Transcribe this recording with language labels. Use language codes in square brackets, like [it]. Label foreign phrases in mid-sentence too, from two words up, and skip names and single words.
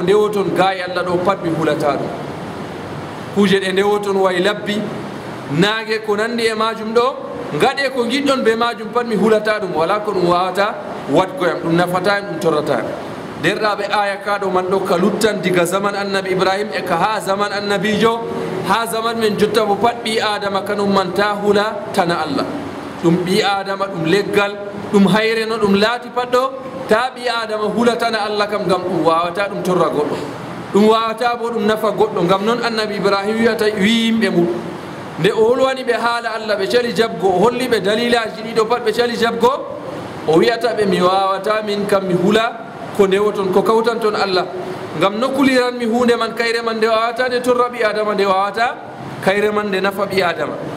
[ff] ndewoton gayi Allah ɗo pat mi hulata ɗum kuuje ɗe ndewoton way labbi naage ko nandi e majum ɗo gaɗe ko giɗɗon be majum pat mi hulata ɗum wala ko ɗum wawata watgoyam ɗum nafata en ɗum torrata derɗaɓe aya kaɗo man ɗo ka luttan diga zaman annabi ibrahim e ka ha zaman annabijo ha zaman men jotta bo pat ɓi adama kanum man ta hula tana Allah ɗum ɓi adama ɗum leggal ɗum hayre no ɗum laati pat ɗo ta ɓi adama hula tana Allah kam ngam ɗum wawata ɗum torra goɗɗo ɗum wawata bo ɗum nafa goɗɗo ngam noon annabi ibrahim wiyata wi yimɓe mum nde o wolwani ɓe haala Allah ɓe cali jabgo o holli ɓe dalilaji ɗiɗo pat ɓe cali jabgo o wiyata ɓe mi wawata min kam mi hula ko ndewoton ko kawtan toon Allah ngam nokkuliranmi hunde man kayre man nde wawata nde torra ɓi adama nde wawata kayre man nde nafa ɓi adama